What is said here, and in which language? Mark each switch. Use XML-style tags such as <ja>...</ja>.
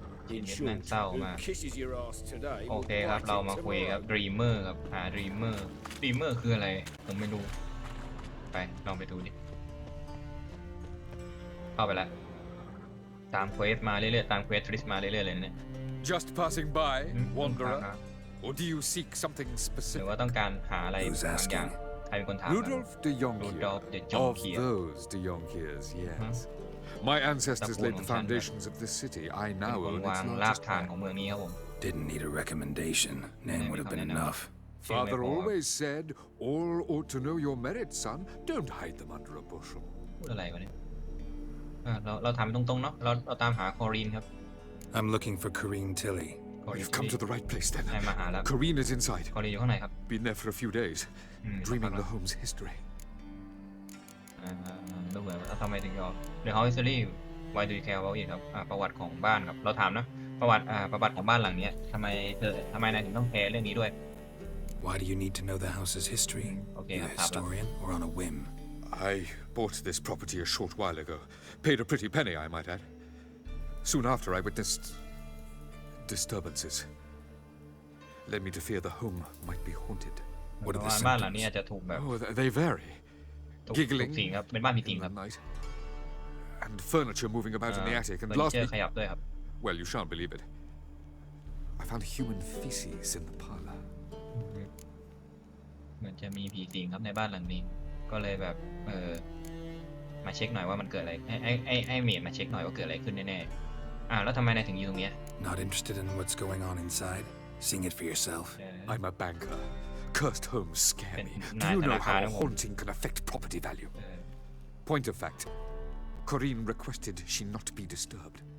<th>จีนเวียดนามเศร้ามากโอเคครับเรามาคุยกับดรีมเมอร์ครับหาดรีมเมอร์คืออะไรผมไม่รู้ไปลองไปดูดิเข้าไปแล้วตามเควสมาเรื่อยๆตามเควสทริสมาเรื่อยๆเลยเนี่ย</th> <en>Just passing by, wanderer, or do you seek something</en> <th>หรือ</th> <en>specific?</en> <th>ว่าต้องการหาอะไรบางอย่างใครเป็นคนถาม</th> <en>Rudolph de Jonquier. Of those de Jonquiers, yes. My ancestors laid the foundations of this city. I now own its largest part. Didn't need a recommendation. Name would have been enough. Father always said, all ought to know your merits, son. Don't hide them under a bushel.</en> <th>พูดอะไรวะเนี่ยเราถามตรงๆเนาะเราตามหาคอรีนครับ</th> <en>I'm looking for Corinne Tilly. You've come to the right place then.</en> <th>มาหาแล้ว</th> <en>Corinne is inside.</en> <th>คอรีนอยู่ข้างในครับ</th> <en>Been there for a few days, dreaming the home's history.</en> <th>ดูเหมือนว่าทำไมถึงยอม</th> <en>The House History Why do you care about it</en> <th>ครับประวัติของบ้านครับเราถามนะประวัติของบ้านหลังนี้ทำไมนายถึงต้องแคร์เรื่องนี้ด้วย</th> <en>Why do you need to know the house's history? Be a historian or on a whim? I bought this property a short while ago. Paid a pretty penny, I might add. Soon after, I witnessed disturbances. Led me to fear the home might be haunted. What are the</en> <th>บ้านหลังนี้อาจจะถูกแบบ</th> <en>Oh, they vary. Giggling</en> <th>ครับเป็นบ้านผีสิงครับ</th> <en>and furniture moving about in the attic. And last week,</en> <th>ขยับด้วยครับ</th> <en>well, you shan't believe it. I found human feces in the parlor.</en> <th>เหมือนจะมีผีสิงครับในบ้านหลังนี้ก็เลยแบบมาเช็คหน่อยว่ามันเกิดอะไรให้เมียมาเช็คหน่อยว่าเกิดอะไรขึ้นแน่ๆแล้วทำไมนายถึงอยู่ตรงนี้</th> <en>Not interested in what's going on inside? Seeing it for yourself? I'm a banker. Cursed homes scare me. Do you know how haunting can affect property value? Point of fact, Corinne requested she not be disturbed.</en>